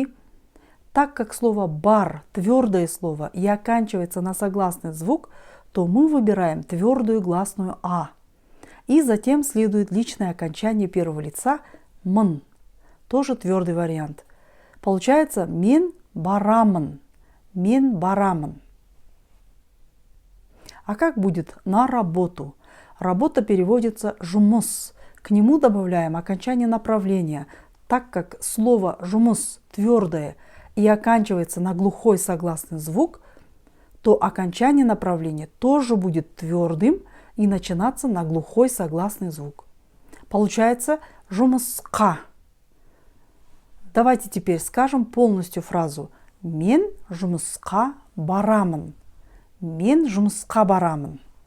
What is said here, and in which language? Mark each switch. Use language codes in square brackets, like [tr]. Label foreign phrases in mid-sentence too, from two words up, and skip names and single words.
[ru] Так как слово бар – твердое слово и оканчивается на согласный звук, то мы выбираем твердую гласную «а». И затем следует личное окончание первого лица «мн». Тоже твердый вариант. Получается [kk] «мен барамын». «Мен барамын». [ru] А как будет «на работу»? Работа переводится «жұмыс». К нему добавляем окончание направления. Так как слово «жұмыс» твердое и оканчивается на глухой согласный звук, то окончание направления тоже будет твердым и начинаться на глухой согласный звук. Получается «жұмысқа». Давайте теперь скажем полностью фразу [kk] «Мен жұмысқа барамын». Мен жұмысқа барамын.